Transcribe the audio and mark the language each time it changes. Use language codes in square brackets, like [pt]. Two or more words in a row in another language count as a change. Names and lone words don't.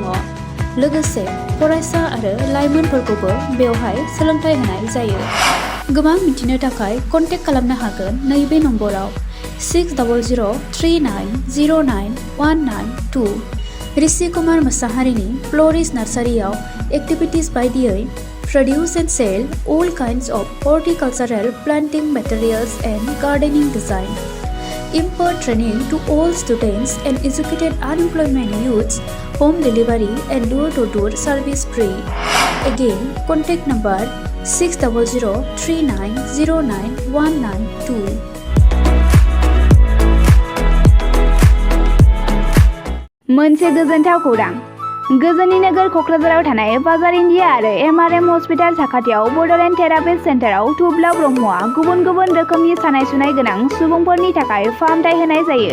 [brx] लोगोसे फरायसा आरो लाइमोनफोरखौबो बेवहाय सोलोंथाइ होनाय जायो। गोबां मिथिनो थाखाय कन्टेक्ट खालामनो हागोन नैबे नम्बराव 6009091992। ऋषि कुमार मोसाहारिनि फ्ल'रिस्ट नार्सारियाव एक्टिभिटिज बायदियै [en] produce and sell all kinds of horticultural planting materials and gardening design. Impart training to all students and educated unemployment youths. Home delivery and door-to-door service free. Again, contact number 6003909192. [brx] मोनसे गोजोनथाव खौरां। गोजोननि नोगोर क'क्राझाराव थानाय बाजार इन्डिया आरो एमआरएम हस्पिटाल साखाथियाव बड'लेण्ड [en] therapist centre [brx] थुब्ला ब्रह्मआ गुबुन गुबुन रोखोमनि सानाय सुनाय गोनां सुबुंफोरनि थाखाय फाहामथाय होनाय जायो।